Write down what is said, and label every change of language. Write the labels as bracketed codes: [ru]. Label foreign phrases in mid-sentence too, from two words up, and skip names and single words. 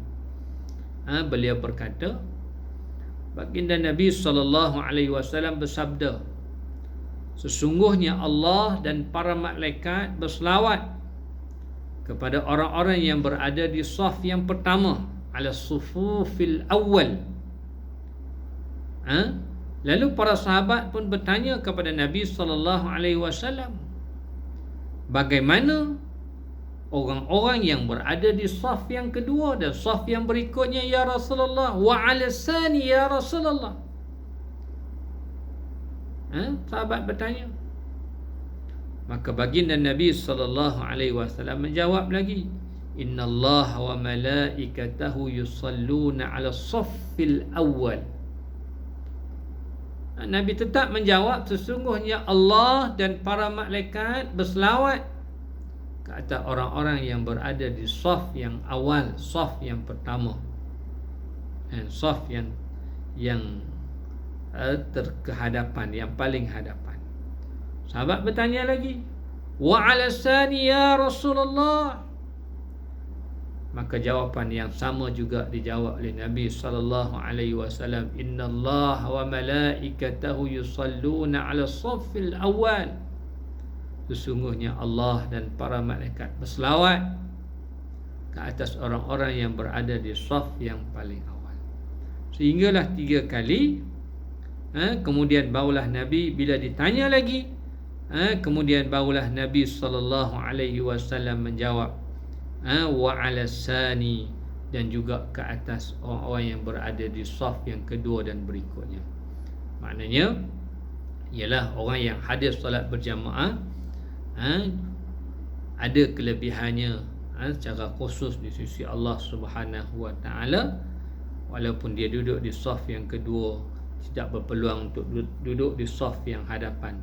[ms] Beliau berkata, baginda Nabi SAW bersabda, sesungguhnya Allah dan para malaikat berselawat kepada orang-orang yang berada di saf yang pertama, [ar] على الصفوف الأول. [ms] Lalu para sahabat pun bertanya kepada Nabi SAW, bagaimana orang-orang yang berada di saf yang kedua dan saf yang berikutnya [ar] يا رسول الله, وعلى الثاني يا رسول الله? [ms] Sahabat bertanya. Maka baginda Nabi SAW menjawab lagi, [ar] إن الله وملائكته يصلون على الصف الأول. [ms] Nabi tetap menjawab, sesungguhnya Allah dan para malaikat berselawat ke atas orang-orang yang berada di saf yang awal, saf yang pertama, saf yang terkehadapan, yang paling hadapan. Sahabat bertanya lagi, [ar] وعلى الثاني يا رسول الله? [ms] Maka jawapan yang sama juga dijawab oleh Nabi SAW, [ar] إن الله وملائكته يصلون على الصف الأول. [ms] Sesungguhnya Allah dan para malaikat berselawat ke atas orang-orang yang berada di saf yang paling awal. Sehinggalah 3 kali. Kemudian barulah Nabi, bila ditanya lagi, kemudian barulah Nabi SAW menjawab, [ar] وعلى الثاني, [ms] dan juga ke atas orang-orang yang berada di saf yang kedua dan berikutnya. Maknanya ialah orang yang hadir solat berjamaah ada kelebihannya secara khusus di sisi Allah [ar] سبحانه وتعالى, [ms] walaupun dia duduk di saf yang kedua, tidak berpeluang untuk duduk di saf yang hadapan.